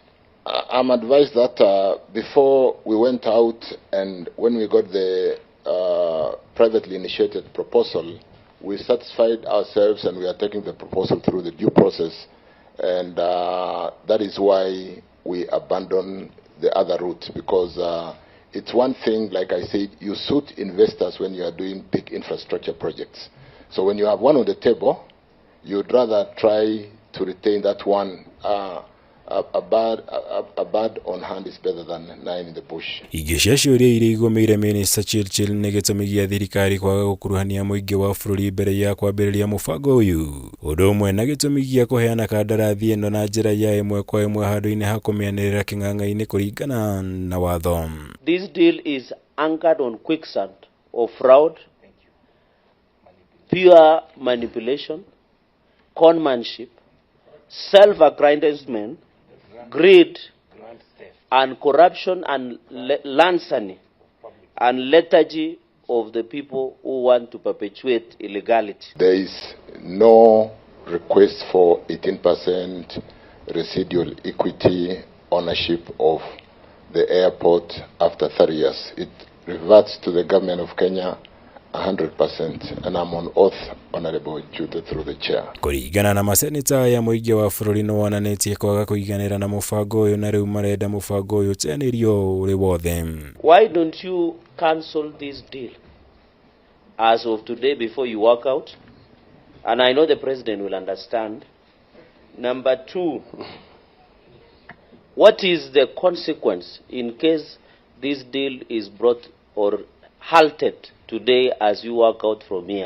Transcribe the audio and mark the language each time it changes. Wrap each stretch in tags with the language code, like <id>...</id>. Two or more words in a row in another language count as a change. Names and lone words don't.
<en>I'm advised that before we went out and when we got the privately initiated proposal, we satisfied ourselves and we are taking the proposal through the due process, and that is why we abandon the other route, because it's one thing, like I said, you suit investors when you are doing big infrastructure projects. So when you have one on the table, you'd rather try to retain that one. A bird on hand is better than 9 in the bush.</en> <ki>Igisha ciuria iria igũmĩire Minister Chirchir nĩ gĩtũmi gĩa thirikari kwaga gũkuruhania mũingĩ wa bũrũri mbere ya kwambĩrĩria mũbango ũyũ. Ũndũ ũmwe na gĩtũmi gĩa kũheana kandarathi ĩno na njĩra ya ĩmwe kwa ĩmwe handũ-inĩ ha kũmĩanĩrĩra kĩng'ang'a-inĩ kũringana na watho.</ki> <en>This deal is anchored on quicksand of fraud, pure manipulation, conmanship, self-aggrandizement, greed and corruption and larceny and lethargy of the people who want to perpetuate illegality. There is no request for 18% residual equity ownership of the airport after 30 years. It reverts to the government of Kenya 100%, and I'm on oath, Honorable Jude, through the chair.</en> <ki>Kũringana na maseneta ya mũingĩ wa bũrũri nĩ wonanĩtie kwaga kũiganĩra na mũbango ũyũ na rĩu marenda mũbango ũyũ ũteanĩrio ũrĩ wothe.</ki> <en>Why don't you cancel this deal as of today before you walk out? And I know the president will understand. Number two, what is the consequence in case this deal is brought or halted today as you walk out from here?</en>